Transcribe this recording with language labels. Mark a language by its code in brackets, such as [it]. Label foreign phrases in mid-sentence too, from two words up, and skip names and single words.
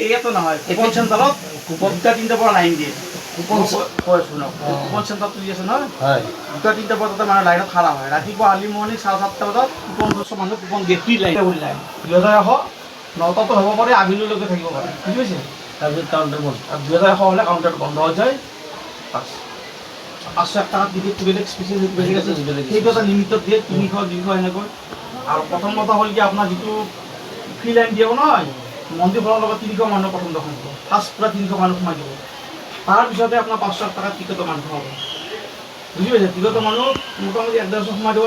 [as] এইয়াতো নহয়, কুপন চেণ্টাৰত কুপন 2টা-3টা পৰা লাইন দিয়ে। কুপন কৈ শুনক, কুপন চেণ্টাৰটো দি আছে নহয়, হয়, 2টা-3টা বজাতে মানে লাইনত খাৰা হয়। ৰাতিপুৱা [en] early morning [as] 7:30 বজাত কুপন মানুহ কুপন দিয়ে, [en] free line [as] লাইন 2100, 9টাতো হ'ব পাৰে, আবেলিলৈকে থাকিব পাৰে। বুজি পাইছে? তাৰপিছত কাউণ্টাৰ বন্ধ। [bn] আর 2100 হলে কাউন্টার বন্ধ হয়ে যায়। [as] 500 টাকা টিকিট বেলেগ স্পেচিয়েল বেলেগ আছে, সেইটো এটা লিমিটত দিয়ে 300 200 এনেকৈ। আৰু প্ৰথম কথা হ'ল কি আপোনাৰ যিটো [en] free line [as] দিব নহয়, মন্দিৰ খোলাৰ লগত 300 মানুহ প্ৰথম দৰ্শন দিব। ফাৰ্ষ্ট পূৰা 300 মানুহ সোমাই দিব। তাৰপিছতে আপোনাৰ 500 টাকা টিকটৰ মানুহ হ'ব। বুজি পাইছে? টিকটৰ মানুহ মোটামুটি 150 সোমাই দিব।